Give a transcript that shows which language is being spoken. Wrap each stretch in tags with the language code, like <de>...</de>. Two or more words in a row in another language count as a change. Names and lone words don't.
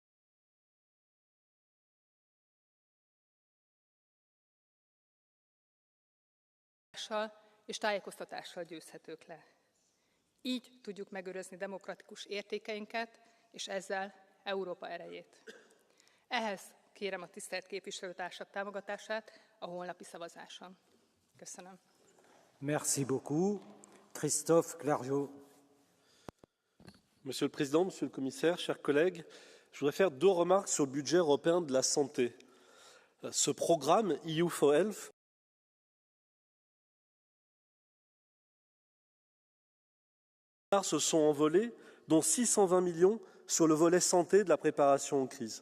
<hu>És tájékoztatással győzhetők le. Így tudjuk megőrizni demokratikus értékeinket, és ezzel Európa erejét. Ehhez kérem a tisztelt képviselőtársak támogatását a holnapi szavazáson. Köszönöm.</hu> <fr>Merci beaucoup. Christophe Clergeau. Monsieur le Président, Monsieur le Commissaire, chers collègues, je voudrais faire deux remarques sur le budget européen de la santé. Ce programme EU for Health se sont envolés, dont 620 millions sur le volet santé de la préparation aux crises.</fr>